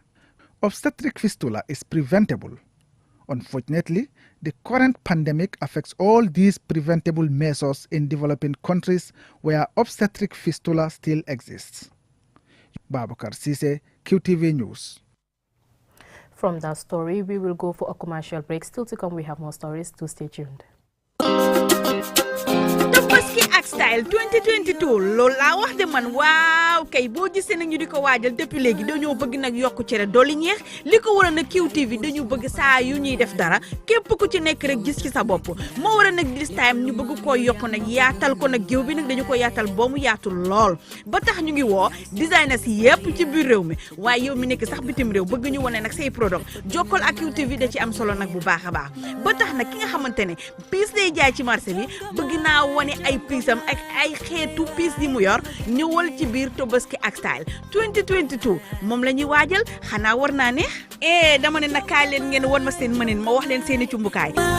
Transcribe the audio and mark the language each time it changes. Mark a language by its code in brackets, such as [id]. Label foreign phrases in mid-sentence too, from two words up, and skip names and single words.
[en] Obstetric fistula is preventable. Unfortunately, the current pandemic affects all these preventable measures in developing countries where obstetric fistula still exists. Babakar Sise, QTV News. From that story, we will go for a commercial break. Still to come, we have more stories, so stay tuned. [wo] Tabaski ak Style 2022 loolu laa wax de man waaw waaw kay boo gisee nag ñu di ko waajal depuis léegi dañoo bëgg nag yokku cere dolli ñeex li ko waral nag QTV dañu bëgg saa yu ñuy def dara képp ku ci nekk rek gis ci sa bopp moo waral nag [en] this time [wo] ñu bëgg koo yokk nag yaatal ko nag géew bi nag dañu ko yaatal boo mu yaatu lool ba tax ñu ngi woo designers yépp ci biir réew mi waaye yow mi nekk sax bitim réew bëgg ñu wane nag say product jokkal ak QTV da ci am solo nag bu baax a baax ba tax nag ki nga xamante ne piis lay jaay ci marché bi bëgg naa wane ay piisam ak ay xeetu piis yi mu yor ñëwal ci biir Tobaski ak Style 2022 moom la ñuy waajal xanaa war naa neex dama ne nag kaay leen ngeen won ma seen mënin ma wax leen seeni cumbukaay